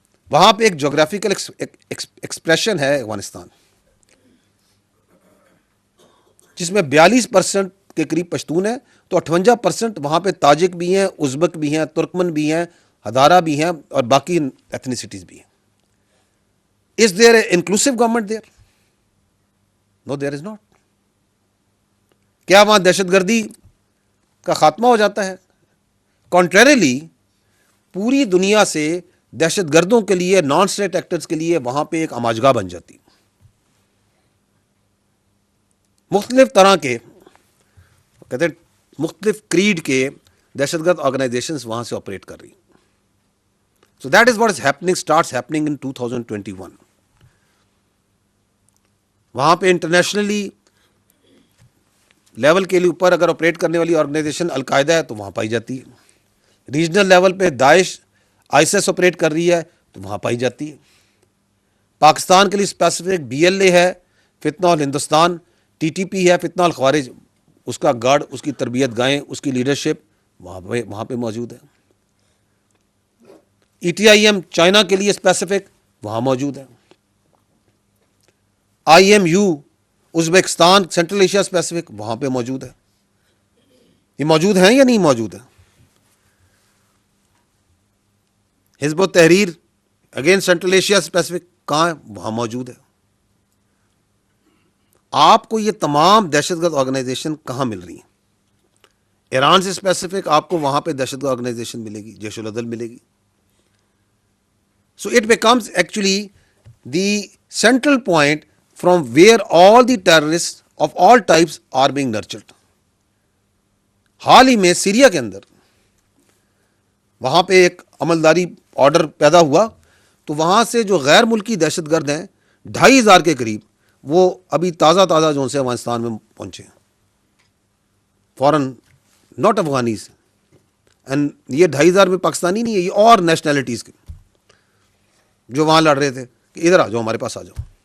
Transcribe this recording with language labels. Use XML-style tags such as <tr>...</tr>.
<ur>وہاں پہ ایک جغرافیکل ایکسپریشن ہے افغانستان جس میں 42% کے قریب پشتون ہیں، تو 58% وہاں پہ تاجک بھی ہیں، ازبک بھی ہیں، ترکمن بھی ہیں، ہزارہ بھی ہیں اور باقی ایتھنیسٹیز بھی ہیں.</ur> <en>Is there an inclusive government there? No, there is not.</en> <ur>کیا وہاں دہشت گردی کا خاتمہ ہو جاتا ہے؟ کنٹریریلی پوری دنیا سے دہشت گردوں کے لیے، نان اسٹیٹ ایکٹرز کے لیے وہاں پہ ایک آماجگاہ بن جاتی. مختلف طرح کے کہتے ہیں مختلف کریڈ کے دہشت گرد آرگنائزیشنز وہاں سے آپریٹ کر رہی.</ur> <en>So that is what is happening, starts happening in 2021.</en> <ur>وہاں پہ انٹرنیشنلی لیول کے لیے اوپر اگر آپریٹ کرنے والی آرگنائزیشن القاعدہ ہے تو وہاں پائی جاتی ہے. ریجنل لیول پہ داعش ISIS آپریٹ کر رہی ہے تو وہاں پائی جاتی ہے. پاکستان کے لیے اسپیسیفک BLA ہے، فتنہ الہندوستان، TTP ہے، فتنہ الخوارج، اس کا گارڈ، اس کی تربیت گاہیں، اس کی لیڈرشپ وہاں پہ موجود ہے. ETIM چائنا کے لیے اسپیسیفک وہاں موجود ہے. IMU Uzbekistan central Asia specific وہاں پہ موجود ہے. یہ موجود ہیں یا نہیں موجود ہے؟ حزب التحریر اگین سینٹرل ایشیا اسپیسیفک کہاں ہے؟ وہاں موجود ہے. آپ کو یہ تمام دہشت گرد آرگنائزیشن کہاں مل رہی ہیں؟ ایران سے اسپیسیفک آپ کو وہاں پہ دہشت گرد آرگنائزیشن ملے گی، جیش العدل ملے گی.</ur> <en>So it becomes actually the central point from where all the terrorists of all types are being nurtured.</en> <ur>حال ہی میں سیریا کے اندر وہاں پہ ایک عملداری آرڈر پیدا ہوا تو وہاں سے جو غیر ملکی دہشت گرد ہیں 2,500 کے قریب وہ ابھی تازہ جو سے افغانستان میں پہنچے ہیں.</ur> <en>Foreign not Afghanis. And</en> <ur>یہ 2,500 میں پاکستانی نہیں ہے، یہ اور نیشنلٹیز کے جو وہاں لڑ رہے تھے کہ ادھر آ جاؤ، ہمارے پاس آ جاؤ.</ur>